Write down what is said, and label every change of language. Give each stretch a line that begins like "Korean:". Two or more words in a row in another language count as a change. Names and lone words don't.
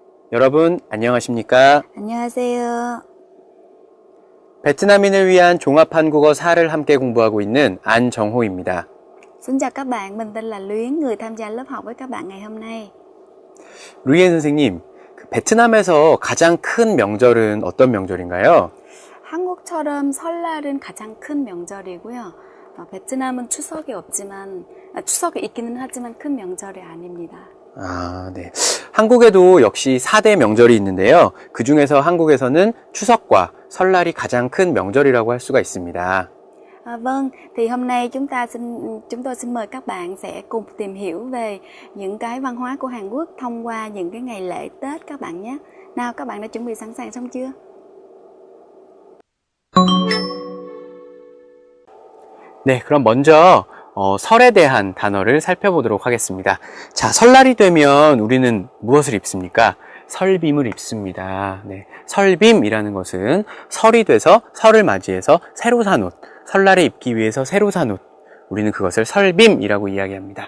Korean: 여러분 안녕하십니까? 안녕하세요. 베트남인을 위한 종합한국어 4를 함께 공부하고 있는 안정호입니다.
Vietnamese: Xin chào các bạn, mình tên là Luyến, người tham gia lớp học với các bạn ngày hôm nay.
Korean: 루이엔 선생님, 베트남에서 가장 큰 명절은 어떤 명절인가요? 한국처럼 설날은 가장 큰 명절이고요. 베트남은 추석이 없지만, 추석이 있기는 하지만 큰 명절이 아닙니다. 네. 한국에도 역시 4대 명절이 있는데요. 그 중에서 한국에서는 추석과 설날이 가장 큰 명절이라고 할 수가 있습니다.
Vietnamese: Vâng, thì hôm nay chúng tôi xin mời các bạn sẽ cùng tìm hiểu về những cái văn hóa của Hàn Quốc thông qua những cái ngày lễ Tết các bạn nhé. Nào, các bạn đã chuẩn bị sẵn sàng xong chưa?
Korean: 네, 그럼 먼저 설에 대한 단어를 살펴보도록 하겠습니다. 자, 설날이 되면 우리는 무엇을 입습니까? 설빔을 입습니다. 네, 설빔이라는 것은 설이 돼서 설을 맞이해서 새로 산 옷, 설날에 입기 위해서 새로 산 옷, 우리는 그것을 설빔이라고 이야기합니다.